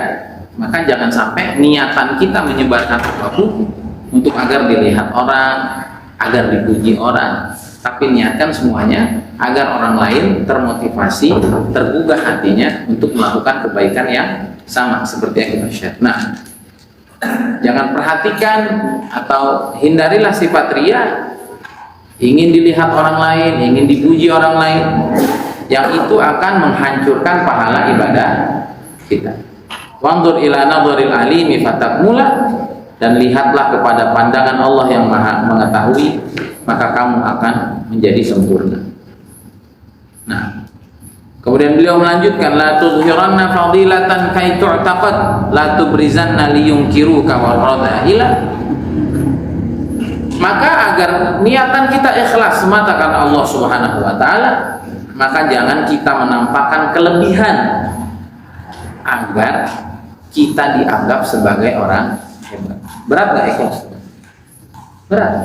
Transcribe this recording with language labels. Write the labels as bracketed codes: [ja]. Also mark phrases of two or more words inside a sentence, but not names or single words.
[id] Maka jangan sampai niatan kita menyebarkan apapun untuk agar dilihat orang, agar dipuji orang, tapi niatkan semuanya agar orang lain termotivasi, tergugah hatinya untuk melakukan kebaikan yang sama seperti yang kita share. Nah, jangan perhatikan atau hindarilah sifat ria, ingin dilihat orang lain, ingin dipuji orang lain, yang itu akan menghancurkan pahala ibadah kita. [ar] وانظر إلى نظر العالم فتكملا, [id] dan lihatlah kepada pandangan Allah yang Maha mengetahui, maka kamu akan menjadi sempurna. Nah, kemudian beliau melanjutkan, [ar] لا تظهرن فضيلة كي تعتقد لا تبرزن لينكرك ورذائلا. [id] Maka agar niatan kita ikhlas semata karena Allah [ar] سبحانه وتعالى, [id] maka jangan kita menampakkan kelebihan agar kita dianggap sebagai orang hebat. Berat gak ikhlas? Berat.